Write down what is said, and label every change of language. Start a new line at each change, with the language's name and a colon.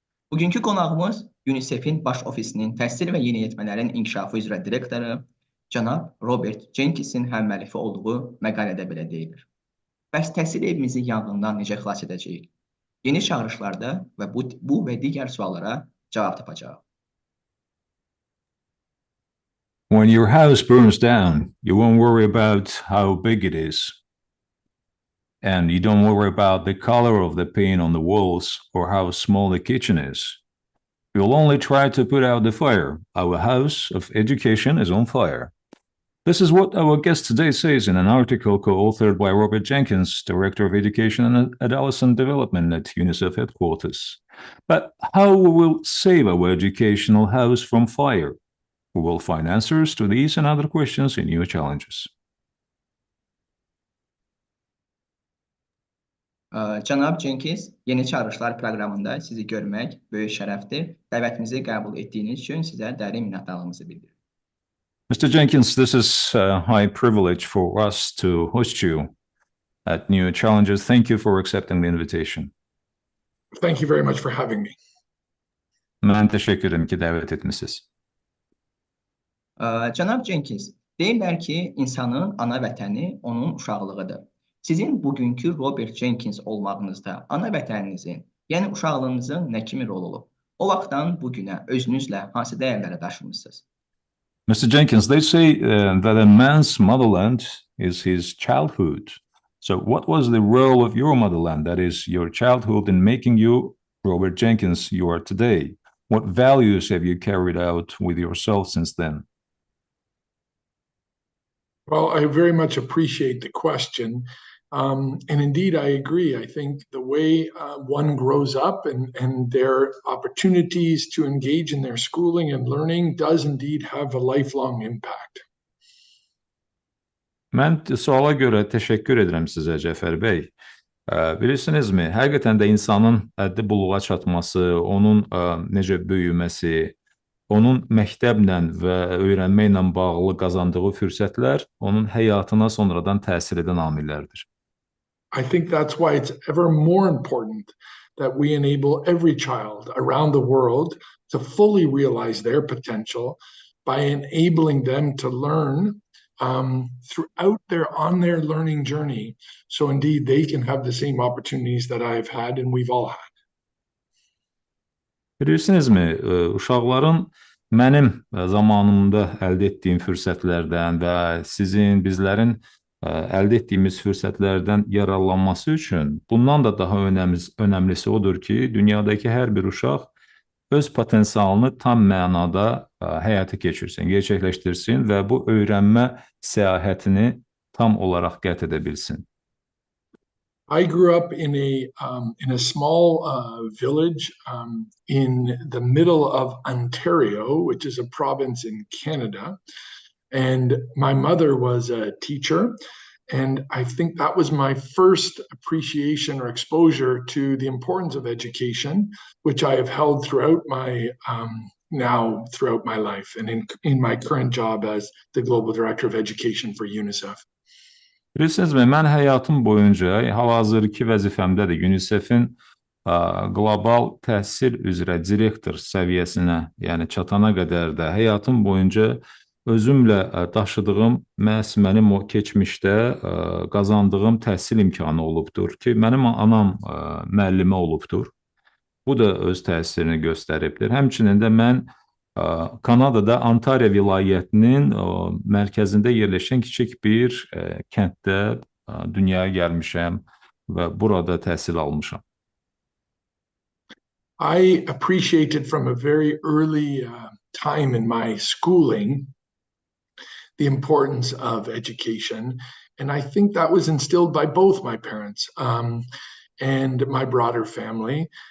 Azerbaijani: Bugünkü qonağımız UNICEF-in baş ofisinin təhsil və yeniyetmələrin inkişafı üzrə direktoru cənab Robert Cenkinsin həmməlifi olduğu məqalədə belə deyilir. Bəs təhsil evimizi yanğından necə xilas edəcəyik? Yeni çağırışlarda və bu və digər suallara cavab tapacağıq.
English: When your house burns down, you won't worry about how big it is. And you don't worry about the color of the paint on the walls or how small the kitchen is. You'll only try to put out the fire. Our house of education is on fire. This is what our guest today says in an article co-authored by Robert Cenkins, Director of Education and Adolescent Development at UNICEF headquarters. But how we will save our educational house from fire? We will find answers to these and other questions in new challenges.
Azerbaijani: Cənab Cenkins, Yeni çağırışlar proqramında sizi görmək böyük şərəfdir. Dəvətimizi qəbul etdiyiniz üçün sizə dərin minnətdarlığımızı bildiririk.
English: Mr. Cenkins, this is a high privilege for us to host you at New Challenges. Thank you for accepting the invitation. Thank you very much for having me.
Azerbaijani: Mən təşəkkür edirəm ki, dəvət etmisiniz. Cənab Cenkins, deyirlər ki, insanın ana vətəni onun uşaqlığıdır. Sizin bugünkü Robert Cenkins olmağınızda ana vətəninizin, yəni uşaqlığınızın nə kimi rol olub? O vaxtdan bugünə özünüzlə hansı dəyərlərə daşımısınız?
English: Mr. Cenkins, they say that a man's motherland is his childhood. So what was the role of your motherland, that is your childhood, in making you Robert Cenkins you are today? What values have you carried out with yourself since then? Well, I very much appreciate the question. And indeed, I agree. I think the way one grows up and their opportunities to engage in their schooling and learning does indeed have a lifelong impact.
Azerbaijani: Mən suala görə təşəkkür edirəm sizə, Cəfər bəy. Bilirsinizmi, həqiqətən də insanın həddi buluğa çatması, onun necə böyüməsi, onun məktəblə və öyrənməklə bağlı qazandığı fürsətlər onun həyatına sonradan təsir edən amillərdir.
English: I think that's why it's ever more important that we enable every child around the world to fully realize their potential by enabling them to learn throughout on their learning journey. So indeed, they can have the same opportunities that I've had and we've all had.
Azerbaijani: Bilirsinizmi, uşaqların mənim zamanımda əldə etdiyim fürsətlərdən və sizin, bizlərin əldə etdiyimiz fürsətlərdən yararlanması üçün bundan da daha önəmlisi odur ki, dünyadakı hər bir uşaq öz potensialını tam mənada həyata keçirsin, gerçəkləşdirsin və bu öyrənmə səyahətini tam olaraq qət edə bilsin.
English: I grew up in a small village in the middle of Ontario, which is a province in Canada. And my mother was a teacher, And I think that was my first appreciation or exposure to the importance of education, which I have held throughout my throughout my life and in my current job as the Global Director of Education for UNICEF.
Azerbaijani: Bilirsinizmi, mən həyatım boyunca, hal-hazırki vəzifəmdə də UNICEF-in qlobal təhsil üzrə direktor səviyyəsinə, yəni çatana qədər də həyatım boyunca özümlə daşıdığım mənim o keçmişdə qazandığım təhsil imkanı olubdur ki, mənim anam müəllimə olubdur. Bu da öz təsirini göstəribdir. Həmçinin də mən Kanadada Ontario vilayətinin mərkəzində yerləşən kiçik bir kənddə dünyaya gəlmişəm və burada təhsil almışam.
English: I appreciated from a very early time in my schooling the importance of education, and I think that was instilled by both my parents and my broader family.